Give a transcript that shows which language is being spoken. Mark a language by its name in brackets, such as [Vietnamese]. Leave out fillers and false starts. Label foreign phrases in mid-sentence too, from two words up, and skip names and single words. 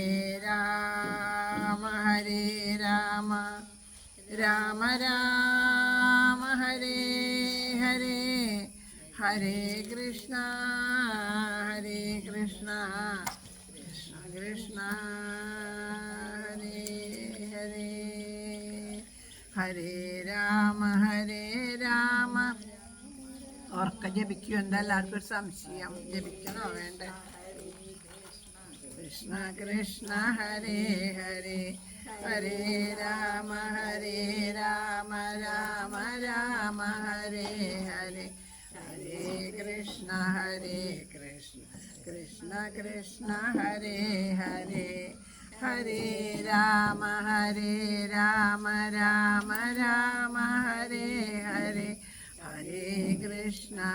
[Sanskrit] राम राम हरे हरे हरे कृष्ण कृष्ण कृष्ण हरे हरे हरे राम [Malayalam] ഓർക്ക ജപിക്കൂ. എന്താ എല്ലാവർക്കും ഒരു സംശയം, ജപിക്കണോ വേണ്ടേ? [Sanskrit] कृष्ण कृष्ण हरे हरे हरे राम राम राम हरे हरे हरे कृष्ण कृष्ण कृष्ण हरे हरे हरे राम राम राम हरे हरे हरे कृष्ण